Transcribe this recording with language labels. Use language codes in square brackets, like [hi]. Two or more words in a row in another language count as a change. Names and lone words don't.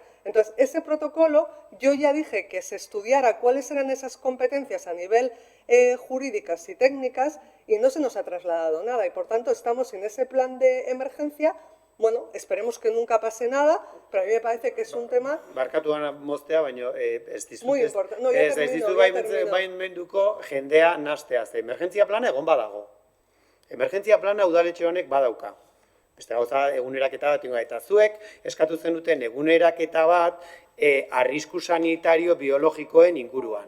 [es] Entonces, ese protocolo, yo ya dije que se estudiara cuáles eran esas competencias a nivel jurídicas y técnicas y no se nos ha trasladado nada y, por tanto, estamos en ese plan de emergencia. Bueno, esperemos que nunca pase nada, pero a mí me parece que es un tema... [eu] Barkatu gana moztea, baina ez dizut [es] Muy importante. No, ya termino. [eu] baimenduko jendea nastea. Emergentzia plana egon badago. Emergentzia plana udaletxe honek badauka. Beste gauza eguneraketa bat ingo eta zuek eskatu zenuten eguneraketa bat arrisku sanitario biologikoen inguruan.